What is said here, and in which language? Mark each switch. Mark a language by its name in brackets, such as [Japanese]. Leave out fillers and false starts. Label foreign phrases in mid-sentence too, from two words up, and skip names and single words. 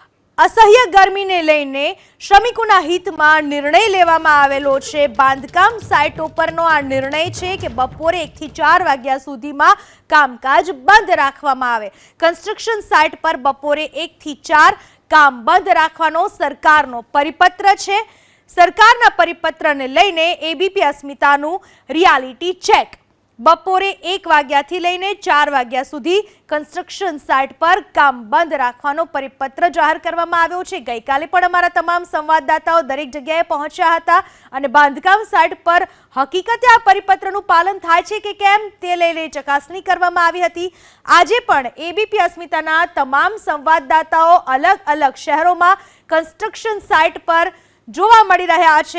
[Gujarati] અસહ્ય ગરમીને લઈને શ્રમિકોના હિતમાં નિર્ણય લેવામાં આવેલો છે। બાંધકામ સાઇટો પરનો આ નિર્ણય છે કે બપોરે 1 થી 4 વાગ્યા સુધીમાં કામકાજ બંધ રાખવામાં આવે। [English] construction site [Gujarati] પર બપોરે 1 થી 4 કામ બંધ રાખવાનો સરકારનો પરિપત્ર છે। સરકારના પરિપત્રને લઈને એબીપી અસ્મિતાનું [English] reality check. [Gujarati] બપોરે 1 વાગ્યાથી લઈને 4 વાગ્યા સુધી [English] construction site [Gujarati] પર કામ બંધ રાખવાનો પરિપત્ર જાહેર કરવામાં આવ્યો છે। ગઈકાલે પણ અમારા તમામ સંવાદદાતાઓ દરેક જગ્યાએ પહોંચ્યા હતા અને બાંધકામ સાઇટ પર હકીકતે આ પરિપત્રનું પાલન થાય છે કે કેમ તે લઈને ચકાસણી કરવામાં આવી હતી। આજે પણ એબીપી અસ્મિતાના તમામ સંવાદદાતાઓ અલગ અલગ શહેરોમાં [English] construction site [Gujarati] પર જોવા મળી રહ્યા છે।